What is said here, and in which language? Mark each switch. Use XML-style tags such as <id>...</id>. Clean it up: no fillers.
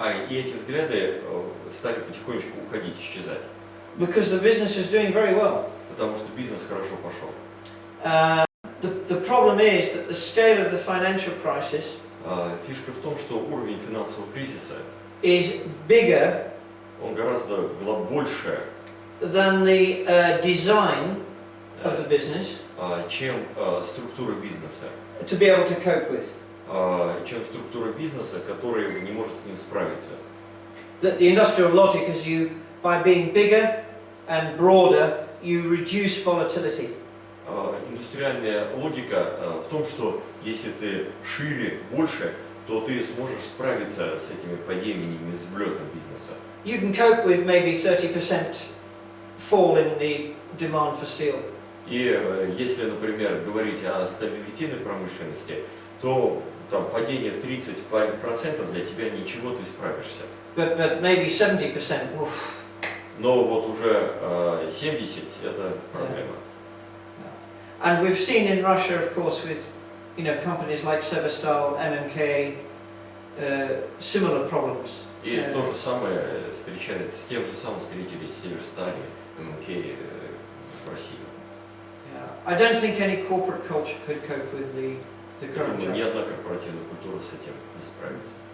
<ru>И эти взгляды стали потихонечку уходить, исчезать.</ru> <en>because the business is doing very well.</en> <ru>Потому что бизнес хорошо пошел.</ru> <en>The problem is that the scale of the financial crisis</en> <ru>Фишка в том, что уровень финансового кризиса,</ru> <en>is bigger</en> <ru>он гораздо больше,</ru> <en>than the design of the business</en> <ru>чем структура бизнеса.</ru> <en>to be able to cope with.</en> <ru>Чем структура бизнеса, которая не может с ним справиться.</ru> <en>That the industrial logic is by being bigger and broader, you reduce volatility.</en> <ru>Индустриальная логика в том, что если ты шире, больше, то ты сможешь справиться с этими падениями, взлетом бизнеса.</ru> <en>You can cope with maybe 30% fall in the demand for steel.</en> <ru>И если, например, говорить о сталелитейной промышленности, то там падение в 30% для тебя ничего, ты справишься.</ru> <en>But maybe 70%, oof.</en> <ru>Но вот уже 70 это проблема.</ru> <en>And we've seen in Russia, of course, with companies like Severstal, MMK, similar problems.</en> <ru>И то же самое встречается, с тем же самым встретились в Северстале, ММК в России.</ru> <en>I don't think any corporate culture could cope with the current</en> <ru>Ни</ru> <en>job.</en> <ru>одна корпоративная культура с этим не справится.</ru>